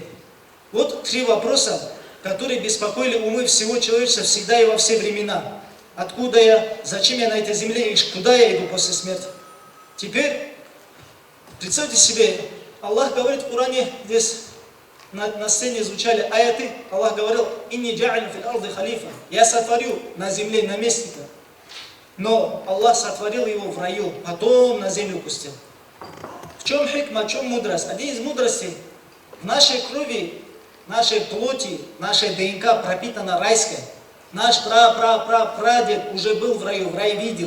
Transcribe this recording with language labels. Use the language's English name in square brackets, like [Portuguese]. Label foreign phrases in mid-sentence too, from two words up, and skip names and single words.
[Russian] Вот 3 вопроса, которые беспокоили умы всего человечества всегда и во все времена. Откуда я, зачем я на этой земле и куда я иду после смерти? Теперь, представьте себе, Аллах говорит в Коране, здесь на сцене звучали аяты, Аллах говорил, [Arabic] «إني جاعل في الأرض خليفة». [Russian] Я сотворю на земле наместника. Но Аллах сотворил его в раю, потом на землю пустил. В чем хикма, в чем мудрость? Один из мудростей, в нашей крови, нашей плоти, нашей ДНК пропитана райская. Наш прадед уже был в раю, в рай видел.